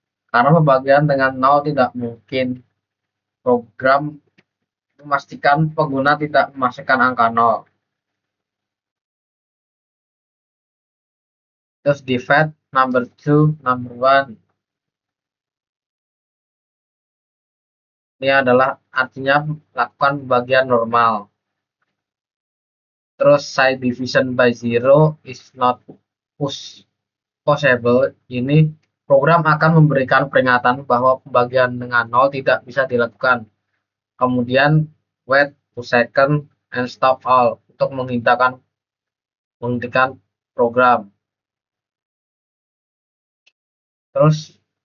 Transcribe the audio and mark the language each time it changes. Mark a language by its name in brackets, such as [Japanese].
[Indonesian] Karena pembagian dengan 0 tidak mungkin. Program memastikan pengguna tidak memasukkan angka 0. Terus [English] divide number 2 number 1. [Indonesian] Ini adalah artinya lakukan pembagian normal. Terus [English] side division by 0 is not possible. [Indonesian] Ini program akan memberikan peringatan bahwa pembagian dengan 0 tidak bisa dilakukan. Kemudian [English] wait 2 seconds and stop all [Indonesian] untuk menghentikan program. Terus